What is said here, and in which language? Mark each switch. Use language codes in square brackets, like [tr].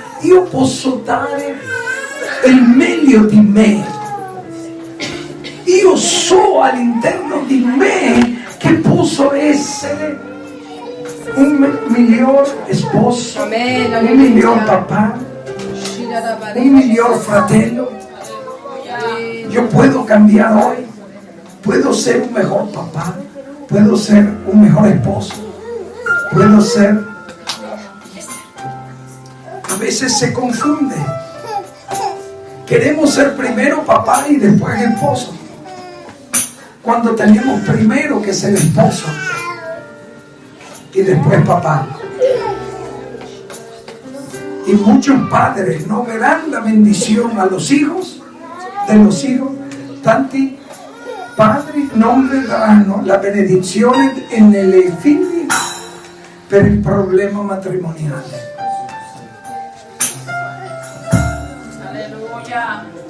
[it] Io posso dare il meglio di me. Io so all'interno di me che posso essere un miglior sposo, un miglior papà, un miglior fratello. [es] Yo puedo cambiar hoy, puedo ser un mejor papá, puedo ser un mejor esposo, puedo ser... A veces se confunde. Queremos ser primero papá y después esposo, cuando tenemos primero que ser esposo y después papá. Y muchos padres no verán la bendición a los hijos, de los hijos. [it] Tanti padri non vedranno la benedizione nei figli per il problema matrimoniale. Alleluia.